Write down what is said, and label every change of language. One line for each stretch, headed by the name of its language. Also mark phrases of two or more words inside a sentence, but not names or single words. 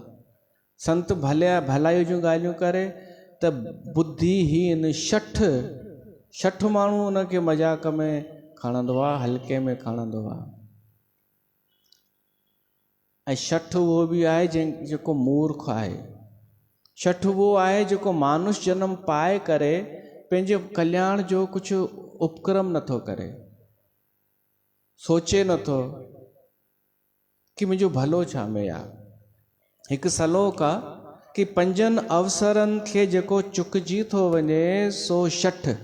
Sindhi: संत भलाई जूं ॻाल्हियूं करे त बुद्धिहीन शठ माण्हू उनखे मज़ाक में खणंदो आहे, हल्के में खणंदो आहे। ऐं छठ उहो बि आहे जेको मूर्ख आहे। छठ उहो आहे जेको मानुष जन्म पाए करे पंहिंजे कल्याण जो कुझु उपक्रम नथो करे, सोचे नथो कि मुंहिंजो भलो छा में आहे। हिकु सलोक आहे कि 5 अवसरनि खे जेको चुकिजी थो वञे सो छठ।